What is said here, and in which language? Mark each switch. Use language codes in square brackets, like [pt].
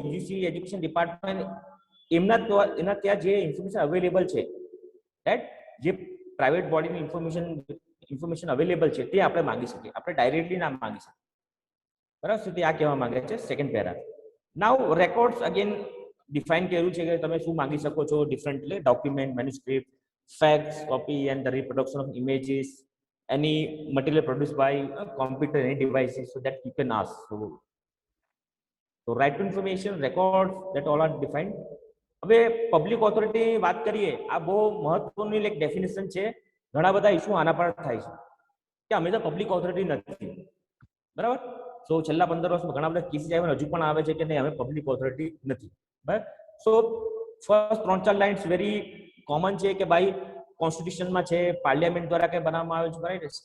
[gu] UGC education department એના ત્યાં જે ઇન્ફોર્મેશન અવેલેબલ છે, રાઈટ, જે પ્રાઇવેટ બોડીની ઇન્ફોર્મેશન અવેલેબલ છે તે આપણે માંગી શકીએ, આપણે ડાયરેક્ટલી ના માંગી શકીએ, બરાબર. સુધી આ કહેવા માંગે છે સેકન્ડ પેરા. નાઉ રેકોર્ડ્સ અગેન ડિફાઇન કર્યું છે કે તમે શું માંગી શકો છો differently. [en] Document, manuscript, facts, copy and the reproduction of images, any material produced by a computer, any devices, so that you can ask. So right to information, records, that all are defined. [gu] હવે public authority વાત કરીએ, આ બહુ મહત્વની એક definition છે. ઘણા બધા ઇશ્યુ આના પર થાય છે કે અમે તો પબ્લિક ઓથોરિટી નથી, બરાબર. સો છેલ્લા 15 વર્ષમાં ઘણા બધા કેસીસ આવ્યા, હજુ પણ આવે છે કે નહીં અમે પબ્લિક ઓથોરિટી નથી, બરાબર. So first 3-4 lines very common છે કે ભાઈ કોન્સ્ટિટ્યુશનમાં છે, પાર્લિયામેન્ટ દ્વારા કઈ બનાવવામાં આવે છે, રાઈટ.